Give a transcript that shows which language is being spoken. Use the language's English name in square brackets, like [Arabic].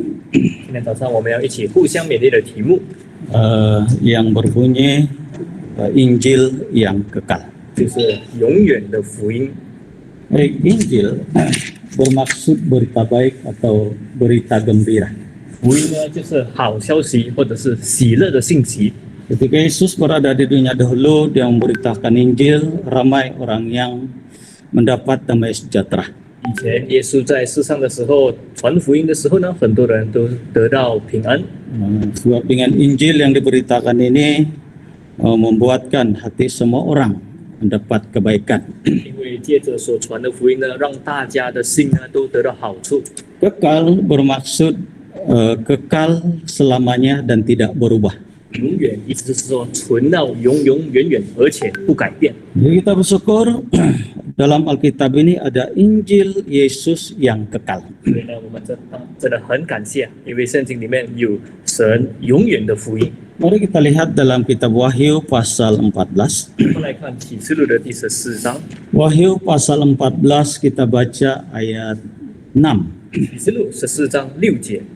[Chinese] 今天早上我们要一起互相勉励的题目 [Malay] yang berbunyi Injil yang kekal. [Chinese] 就是永远的福音。 [Malay] Injil bermaksud berita baik atau berita gembira. [Chinese] 福音呢，就是好消息或者是喜乐的信息。 [Malay] Ketika Yesus berada di dunia dahulu, dia memberitakan Injil, ramai orang yang mendapat damai sejahtera. [Chinese] 以前耶稣在世上的时候，传福音的时候呢，很多人都得到平安。 [Malay] Sebab dengan Injil yang diberitakan ini membuatkan hati semua orang mendapat kebaikan. [Chinese] 因为借着所传的福音呢，让大家的心呢都得到好处。 [Malay] Kekal bermaksud kekal selamanya dan tidak berubah. [Chinese] 永远意思是说存到永永远远，而且不改变。 [Malay] Jadi kita bersyukur dalam Alkitab ini ada Injil Yesus yang kekal. [Chinese] 所以呢，我们真的很感谢，因为圣经里面有神永远的福音。 [Malay] Mari kita lihat dalam kitab Wahyu pasal 14. [Chinese] 我们来看启示录的第14章， [Malay] Wahyu pasal 14 kita baca ayat 6 [Chinese] 启示录14章6节